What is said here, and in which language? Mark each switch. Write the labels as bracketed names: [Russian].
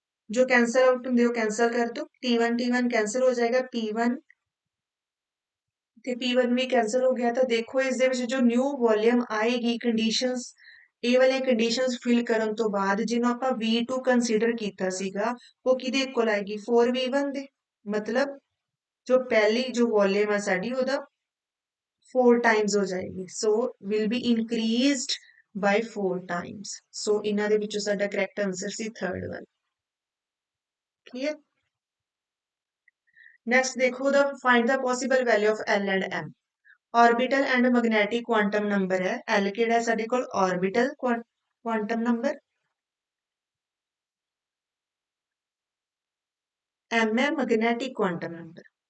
[Hindi] जो cancel out होंगे वो कैंसल कर दो T1 कैंसल हो जाएगा [Punjabi] P1 ਤੇ P1 ਵੀ ਕੈਨਸਲ ਹੋ ਗਿਆ। ਤਾਂ ਦੇਖੋ ਇਸ ਦੇ ਵਿੱਚ ਜੋ ਨਿਊ ਵੋਲਿਊਮ ਆਏਗੀ ਕੰਡੀਸ਼ਨਸ ਇਹ ਵਾਲੇ ਕੰਡੀਸ਼ਨਸ ਫਿਲ ਕਰਨ ਤੋਂ ਬਾਅਦ ਜਿਹਨੂੰ ਆਪਾਂ V2 ਕੰਸੀਡਰ ਕੀਤਾ ਸੀਗਾ ਉਹ ਕਿਹਦੇ ਇਕੁਅਲ ਆਏਗੀ 4V1 ਦੇ। ਮਤਲਬ ਜੋ ਪਹਿਲੀ ਜੋ ਵੋਲਿਊਮ ਹੈ ਸਾਡੀ ਉਹਦਾ 4 ਟਾਈਮਸ ਹੋ ਜਾਏਗੀ। [English] So will be increased by 4 times. [Punjabi] ਸੋ ਇਹਨਾਂ ਦੇ ਵਿੱਚੋਂ ਸਾਡਾ ਕਰੈਕਟ ਆਨਸਰ ਸੀ ਥਰਡ ਵਨ। [English] Clear. Next [Hindi] देखो [English] the find the possible value of L and M। [Hindi] Orbital and magnetic quantum number है L [Punjabi] ਕਿਹੜਾ ਹੈ ਸਾਡੇ ਕੋਲ [Hindi] ऑर्बिटल क्वांटम नंबर, M है मैग्नेटिक क्वांटम नंबर।